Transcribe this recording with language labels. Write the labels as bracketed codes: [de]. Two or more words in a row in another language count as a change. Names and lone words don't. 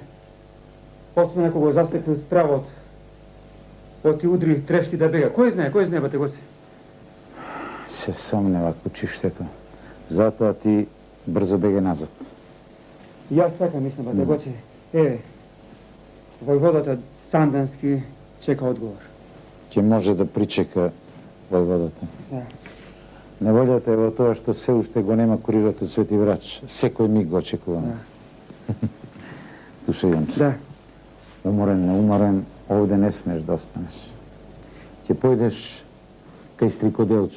[mk] Освен ако го застекнил стравот, оти удри трешти да бега. Кој знае, бате Гоце? Се сомнева кучиштето. Затоа ти брзо беге назад. Јас така мислам, бате Гоце. Еве, војводата Sandanski чека одговор. Ќе може да причека војводата. Да. Неволјата е во тоа што се уште го нема курирот од Свети Врач. Секој миг го очекуваме. Слушај, Јонче. Да. Уморен, неуморен, овде не смеш да останеш. Ќе појдеш кај Стрикоделчо.